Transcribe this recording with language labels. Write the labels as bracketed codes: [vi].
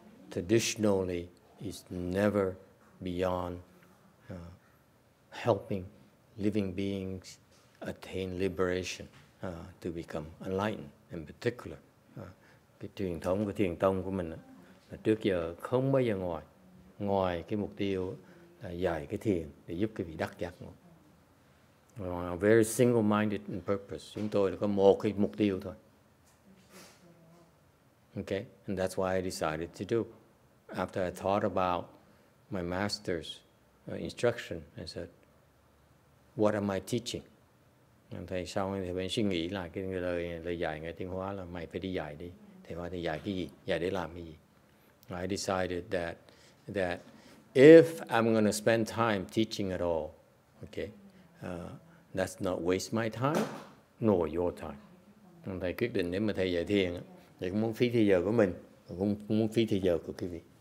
[en] Traditionally, is never beyond helping living beings attain liberation, to become enlightened in particular. [vi] Cái truyền thống của thiền tông của mình là trước giờ không bao giờ ngoài cái mục tiêu là dạy cái thiền để giúp cái vị đắc giác ngộ. [en] Very single-minded in purpose. [vi] Chúng tôi là có một cái mục tiêu thôi. [en] Okay, and that's why I decided to do. After I thought about my master's instruction, I said, what am I teaching? [vi] Thầy sau thì bên suy nghĩ lại cái lời dạy Ngài Tiên Hóa là mày phải đi dạy đi. Thầy hỏi thầy dạy cái gì? Dạy để làm cái gì? [en] I decided that if I'm going to spend time teaching at all, okay, that's not waste my time nor your time. [vi] Thầy quyết định nếu mà thầy dạy thiền, thầy cũng muốn phí thời giờ của mình, cũng muốn phí thời giờ của quý vị.